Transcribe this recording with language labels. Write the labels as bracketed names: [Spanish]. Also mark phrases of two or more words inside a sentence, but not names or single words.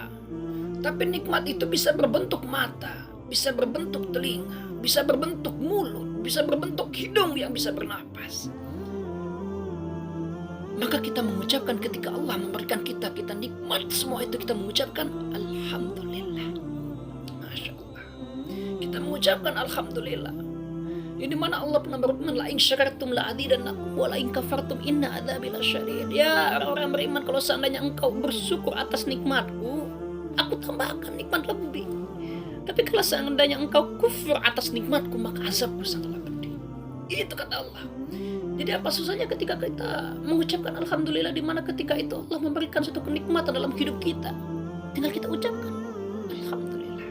[Indonesian] Tapi nikmat itu bisa berbentuk mata, bisa berbentuk telinga, bisa berbentuk mulut, bisa berbentuk hidung yang bisa bernapas. Maka kita mengucapkan ketika Allah memberikan kita nikmat semua itu, kita mengucapkan Alhamdulillah. [Arabic] ما شاء الله. [Indonesian] Kita mengucapkan Alhamdulillah. Ini mana Allah pernah berfirman, [Arabic] لئن شكرتم لأزيدنكم ولئن كفرتم إن عذابي لشديد. [Indonesian] Ya orang-orang beriman, kalau seandainya engkau bersyukur atas nikmatku, aku tambahkan nikmat lebih. Tapi kalau seandainya engkau kufur atas nikmatku, maka azabku sangatlah pedih. Itu kata Allah. Jadi apa susahnya ketika kita mengucapkan Alhamdulillah, di mana ketika itu Allah memberikan suatu kenikmatan dalam hidup kita, tinggal kita ucapkan Alhamdulillah.